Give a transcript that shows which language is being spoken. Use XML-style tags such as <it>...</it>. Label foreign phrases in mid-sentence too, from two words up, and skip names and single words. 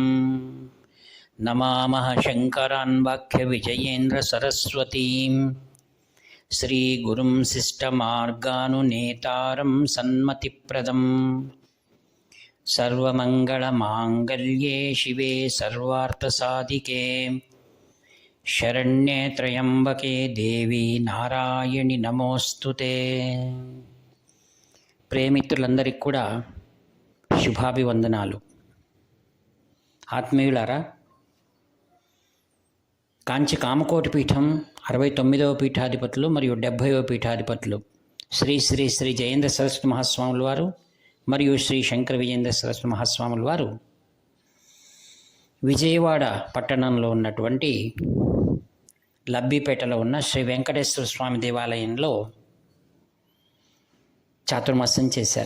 <sa>नमामः शङ्करान् वाक्यविजयेन्द्रसरस्वतीं श्रीगुरुं शिष्टमार्गानुनेतारं सन्मतिप्रदं। सर्वमङ्गलमाङ्गल्ये शिवे सर्वार्थसाधिके शरण्ये त्र्यम्बके देवी నారాయణి నమోస్తుతే.</sa> <te>ప్రేమిత్రులందరికీ కూడా శుభాభివందనాలు. ఆత్మీయులారా, కాంచి కామకోటి పీఠం 69వ పీఠాధిపతులు మరియు 70వ పీఠాధిపతులు శ్రీ శ్రీ శ్రీ జయేంద్ర సరస్వతి మహాస్వాముల వారు మరియు శ్రీ శంకర విజయేంద్ర సరస్వతి మహాస్వాముల వారు విజయవాడ పట్టణంలో ఉన్నటువంటి లబ్బిపేటలో ఉన్న శ్రీ వెంకటేశ్వర స్వామి దేవాలయంలో చాతుర్మాసం చేశారు.</te>